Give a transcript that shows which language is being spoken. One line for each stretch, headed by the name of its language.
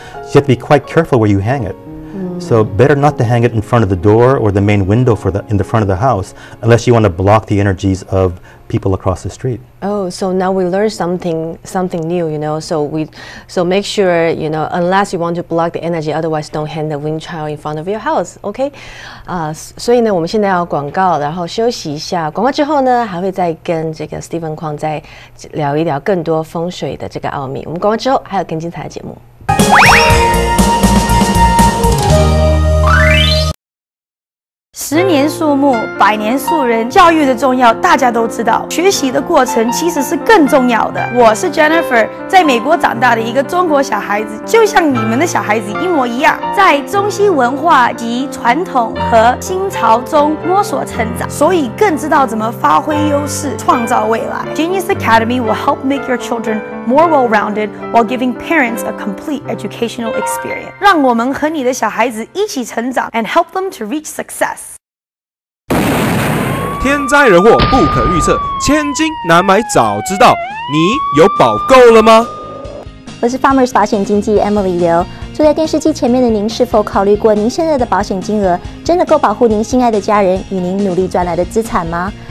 English: So you have to be quite careful where you hang it. So better not to hang it in front of the door or the main window in the front of the house unless you want to block the energies of people across the street. Oh, so now we learned something new, so make sure, unless you want to block the energy, otherwise don't hang the wind chime in front of your house, okay?
Chinese: 所以呢，我们现在要广告，然后休息一下。广告之后呢，还会再跟这个 Stephen Kwang 再聊一聊更多风水的这个奥秘。我们广告之后还有更精彩的节目。 10年树木，100年树人。教育的重要，大家都知道。学习的过程其实是更重要的。我是 Jennifer， 在美国长大的一个中国小孩子，就像你们的小孩子一模一样，在中西文化及传统和新潮中摸索成长，所以更知道怎么发挥优势，创造未来。
English: Genius Academy will help make your children more well-rounded while giving parents a complete educational experience.
Chinese: 让我们和你的小孩子一起成长
English: and help them to reach success.
Chinese: 天灾人祸不可预测，千金难买早知道。你有保够了吗？我是 Farmers 保险经纪 Emily 刘。坐在电视机前面的您，是否考虑过您现在的保险金额真的够保护您心爱的家人与您努力赚来的资产吗？